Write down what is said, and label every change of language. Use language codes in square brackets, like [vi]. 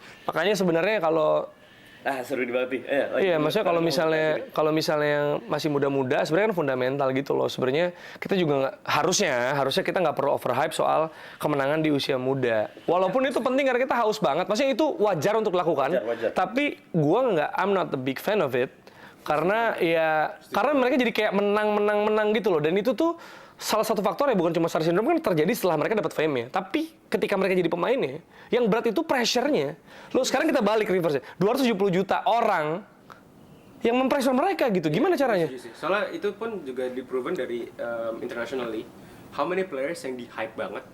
[id] Makanya sebenarnya kalau Seru banget nih. iya, maksudnya kalau misalnya yang masih muda-muda sebenarnya kan fundamental gitu loh. Sebenarnya kita juga harusnya kita nggak perlu overhype soal kemenangan di usia muda. Walaupun itu penting karena kita haus banget. Maksudnya itu wajar untuk dilakukan. Wajar. [en] Tapi I'm not a big fan of it. [id] Karena mereka jadi kayak menang gitu loh. Dan itu tuh salah satu faktor ya, bukan cuma star syndrome kan terjadi setelah mereka dapat fame-nya. Tapi ketika mereka jadi pemainnya, yang berat itu pressure-nya. Lo sekarang kita balik reverse-nya. 270 juta orang yang mempressure mereka gitu. Gimana caranya? Soalnya itu pun juga di-proven dari internationally, [en] how many players [id] yang di-hype banget.